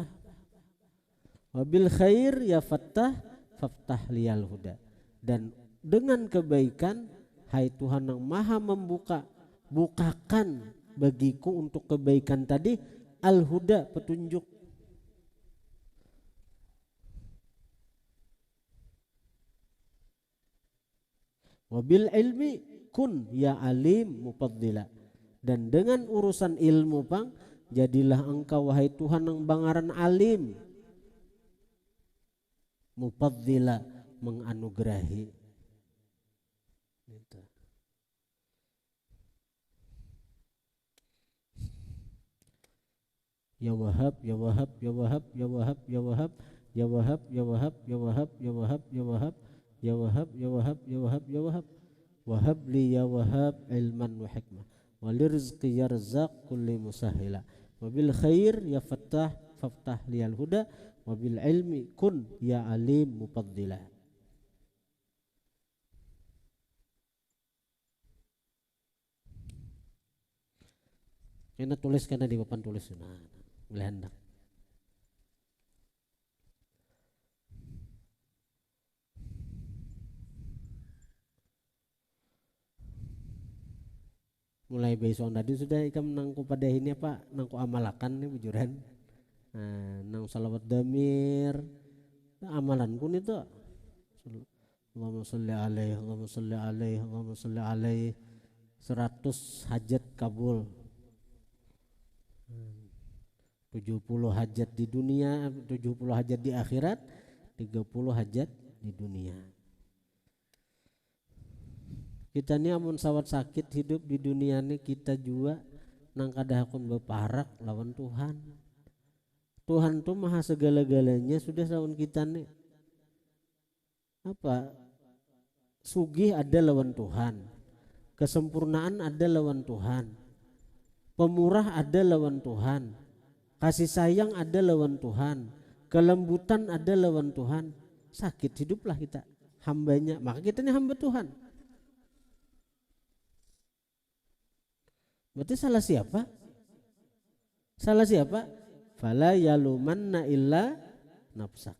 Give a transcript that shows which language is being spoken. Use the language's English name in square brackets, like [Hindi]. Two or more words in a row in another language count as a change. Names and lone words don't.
[Arabic] وبالخير يا فتاح فافتح لي الهدى, [Indonesian] dan dengan kebaikan hai Tuhan yang maha membuka, bukakan bagiku untuk kebaikan tadi al huda, petunjuk. [Arabic] وبالعلم كن يا عليم مفضلا, [Indonesian] dan dengan urusan ilmu pang jadilah engkau wahai Tuhan yang bangaran alim, mufaddila, menganugerahi. Gitu. [Arabic] يا وهاب، يا وهاب، يا وهاب، يا وهاب، يا وهاب، يا وهاب، يا وهاب، يا وهاب، يا وهاب، يا وهاب، يا وهاب، يا وهاب، يا وهاب، يا وهاب. هب لي يا وهاب علما وحكمة ولي الرزق يا رزاق كل مسهلا وبالخير يا فتاح فافتح لي الهدى وبالعلم كن يا عليم مفضلا. [Banjar] Kena tulis karena di papan tulis. [Indonesian] Nah, boleh hendak. [Banjar] Mulai besok tadi sudah ikam nangku pada ini apa nangku amalakan nih bujuran. Nang salawat damir amalanku nih tuh. [Arabic] اللهم صل عليه، اللهم صل عليه، اللهم صل عليه. [Indonesian] 100 hajat kabul. 70 hajat di dunia, 70 hajat di akhirat, 30 hajat di dunia. [Banjar] Kita ini amun sawat sakit hidup di dunia ini kita juga nang kadahakun beparak lawan Tuhan. Tuhan tuh maha segala-galanya, sudah lawan kita nih apa sugih ada lawan Tuhan, kesempurnaan ada lawan Tuhan, pemurah ada lawan Tuhan, kasih sayang ada lawan Tuhan, kelembutan ada lawan Tuhan. [Indonesian] Sakit hiduplah kita hambanya, maka kita ini hamba Tuhan. Berarti salah siapa? Salah siapa? [Arabic] فلا يلومن إلا نفسك.